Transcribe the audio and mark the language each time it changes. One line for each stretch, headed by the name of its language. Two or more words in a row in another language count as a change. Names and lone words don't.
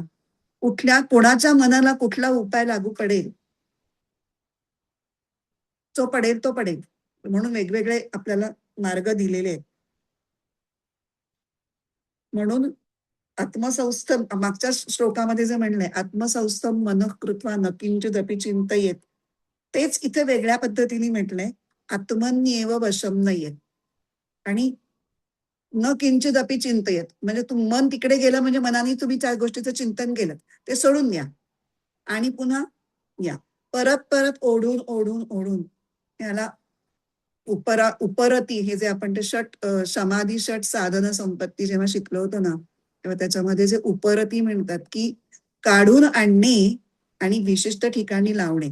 Marathi: कोणाच्या मनाला कुठला उपाय लागू पडेल, जो पडेल तो पडेल. म्हणून वेगवेगळे आपल्याला मार्ग दिलेले आहेत. म्हणून आत्मसंस्थम मागच्या श्लोकामध्ये जे म्हणलंय,
Sanskrit: आत्मसंस्थम मनः कृत्वा न किंचिदपि चिंतयेत,
Marathi: तेच इथे वेगळ्या पद्धतीने म्हटलंय,
Sanskrit: आत्मन्येव वशम नयेत.
Marathi: आणि
Sanskrit: न किंचिदपि चिंतयेत
Marathi: म्हणजे मन तिकडे गेलं म्हणजे मनाने तुम्ही त्या गोष्टीचं चिंतन केलं, ते सोडून द्या आणि पुन्हा या. परत परत ओढून ओढून ओढून याला उपरती, हे जे आपण ते समाधी षट साधन संपत्ती जेव्हा शिकलो होतो ना, तेव्हा त्याच्यामध्ये जे उपरती म्हणतात की काढून आणणे आणि विशिष्ट ठिकाणी लावणे.